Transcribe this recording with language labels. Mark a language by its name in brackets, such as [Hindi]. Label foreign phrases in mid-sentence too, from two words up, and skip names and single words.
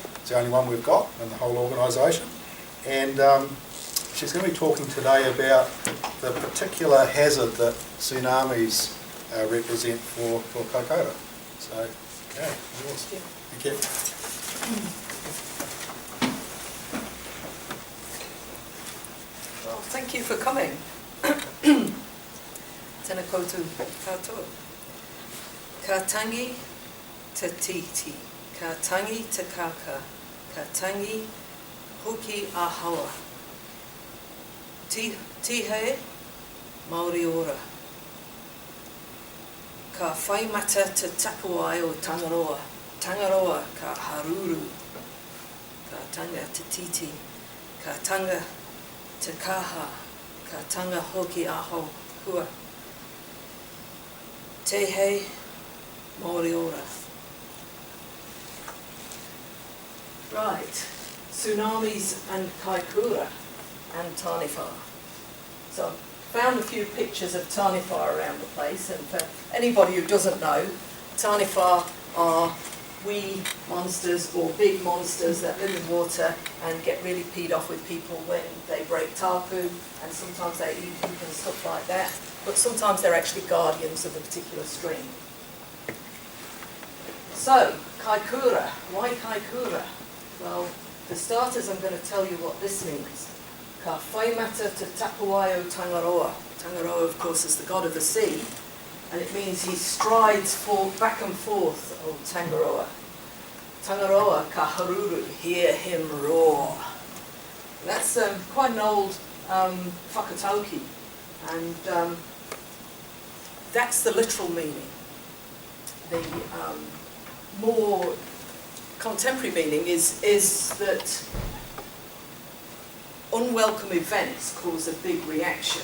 [English] It's the only one we've got in the whole organisation. And she's going to be talking today about the particular hazard that tsunamis represent for Kaikoura. So, okay, yours. Thank you. Well, thank you for coming. [Māori] Tēnā koutou katoa. Ka tangi te titi, ka tangi te kaka, ka tangi hoki ahawa. Tihei, Māori ora. Ka whai mata te tapuai o Tangaroa, Tangaroa ka haruru, ka tanga te titi, ka tanga te kaha, ka tanga hoki aho hua. Te hei, Māori ora. [English] Right, tsunamis and Kaikoura and Taniwha. So, found a few pictures of Taniwha around the place, and for anybody who doesn't know, Taniwha are wee monsters or big monsters that live in water and get really peed off with people when they break tapu, and sometimes they eat people and stuff like that, but sometimes they're actually guardians of a particular stream. So, Kaikoura. Why Kaikoura? Well, for starters, I'm going to tell you what this means. [Māori] Ka whai mata te tapuai o Tangaroa. [English] Tangaroa, of course, is the god of the sea, and it means he strides back and forth [Māori] o Tangaroa. Tangaroa ka haruru, [English] hear him roar. That's quite an old whakatauki, and that's the literal meaning. The more contemporary meaning is that unwelcome events cause a big reaction.